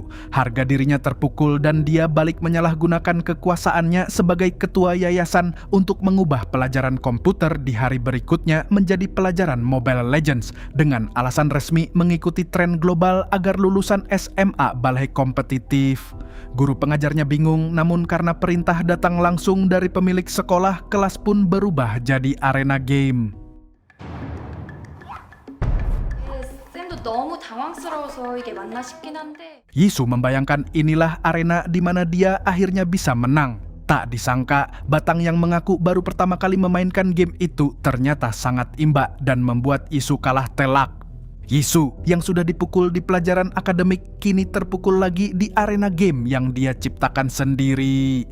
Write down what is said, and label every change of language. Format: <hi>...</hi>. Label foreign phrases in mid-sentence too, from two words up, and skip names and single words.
<id>Harga dirinya terpukul dan dia balik menyalahgunakan kekuasaannya sebagai ketua yayasan untuk mengubah pelajaran komputer di hari berikutnya menjadi pelajaran Mobile Legends dengan alasan resmi mengikuti tren global agar lulusan SMA balai kompetitif. Guru pengajarnya bingung, namun karena perintah datang langsung dari pemilik sekolah, kelas pun berubah jadi arena game.</id> <ko>쌤도 너무 당황스러워서 이게 맞나 싶긴 한데.</ko> <id>Yisu membayangkan inilah arena di mana dia akhirnya bisa menang. Tak disangka, Batang yang mengaku baru pertama kali memainkan game itu ternyata sangat imba dan membuat Yisu kalah telak. Yisu yang sudah dipukul di pelajaran akademik kini terpukul lagi di arena game yang dia ciptakan sendiri.</id>